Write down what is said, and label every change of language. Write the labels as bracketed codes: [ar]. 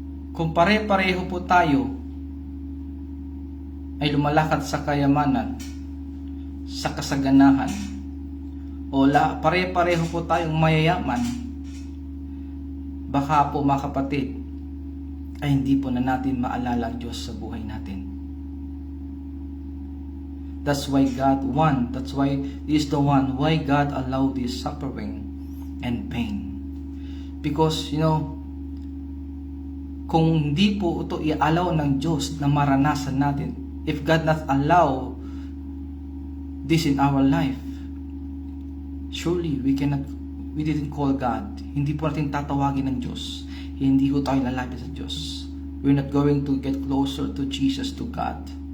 [tl] Kung pare-pareho po tayo ay lumalakad sa kayamanan, sa kasaganahan, o pare-pareho po tayong mayayaman, baka po mga kapatid, ay hindi po na natin maalala ang Diyos sa buhay natin. [en] That's why He is the one why God allowed this suffering and pain. Because, [tl] kung hindi po ito i-allow ng Diyos na maranasan natin, [en] if God not allow this in our life, surely we didn't call God. [tl] Hindi po natin tatawagin ng Diyos. Hindi po tayo lalapit sa Diyos. [en] We're not going to get closer to Jesus, to God.